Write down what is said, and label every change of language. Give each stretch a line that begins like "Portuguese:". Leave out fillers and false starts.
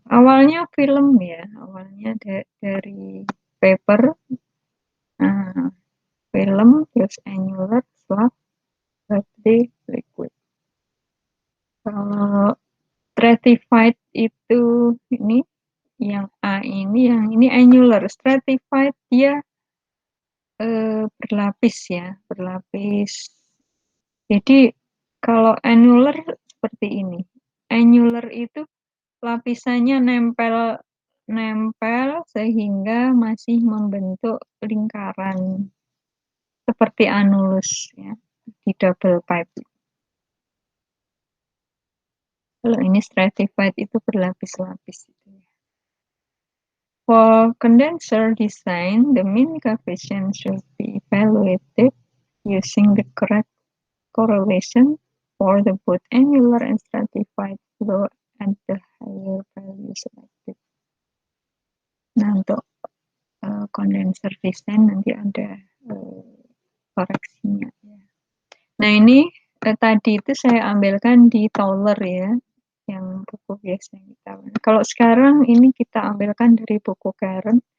Indonesian: Awalnya film ya, awalnya dari vapor, film, terus annular, slug, bubbly, liquid. Kalau stratified itu ini yang A ini, yang ini annular. Stratified dia berlapis ya, berlapis. Jadi kalau annular seperti ini. Annular itu lapisannya nempel sehingga masih membentuk lingkaran seperti anulus ya di double pipe. Kalau ini stratified itu berlapis-lapis.
English: For condenser design, the mean coefficient should be evaluated using the correct correlation for the both annular and stratified flow at the higher value selected.
Indonesian: Nah, untuk condenser design nanti ada koreksinya. Nah, ini tadi itu saya ambilkan di Tauler ya, yang buku biasa kita. Kalau sekarang ini kita ambilkan dari buku Karen.